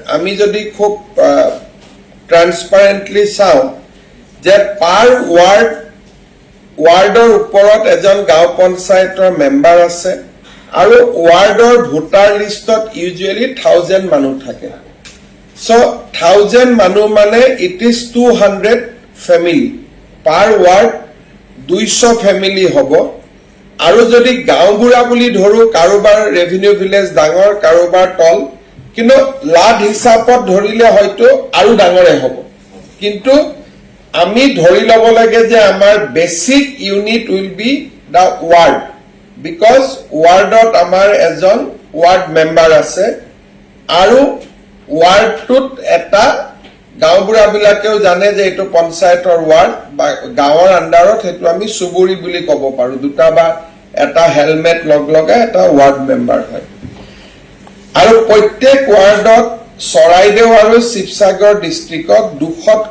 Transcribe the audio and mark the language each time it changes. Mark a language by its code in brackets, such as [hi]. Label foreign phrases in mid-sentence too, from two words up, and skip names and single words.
[as] আমি যদি খুব ট্ৰান্সপাৰেণ্টলি চাওঁ যে [en] per ward [as] ওপৰত এজন গাঁও পঞ্চায়তৰ মেম্বাৰ আছে আৰু ৱাৰ্ডৰ ভোটাৰ লিষ্টত ইউজুৱেলি 1000 মানুহ থাকে সো 1000 মানুহ মানে [en] it is 200 family per ward [as] 200 ফ্যামিলি হ'ব আৰু যদি গাঁওবুঢ়া বুলি ধৰো কাৰোবাৰ [en] revenue village [as] ডাঙৰ কাৰোবাৰ তল কিন্তু লাড হিচাপত ধৰিলে হয়তো আৰু ডাঙৰে হ'ব কিন্তু আমি ধৰি লব লাগে যে আমাৰ [en] basic unit will be the ward because [as] ওয়ার্ডত আমাৰ এজন [en] ward member [as] আছে আৰু ওয়ার্ডটোত এটা গাঁওবুঢ়া বিলাকেও জানে যে এটো পঞ্চায়তৰ ওয়ার্ড বা গাঁৱৰ আন্ডাৰত হেতু আমি সুবুৰি বুলি ক'ব পাৰো দুটা বা এটা হেলমেট লগলগা এটা [en] ward member [as] হয় আৰু প্ৰত্যেক ওয়াৰ্ডত চৰাইদেউ আৰু শিৱসাগৰ ডিস্ট্ৰিক্টত 200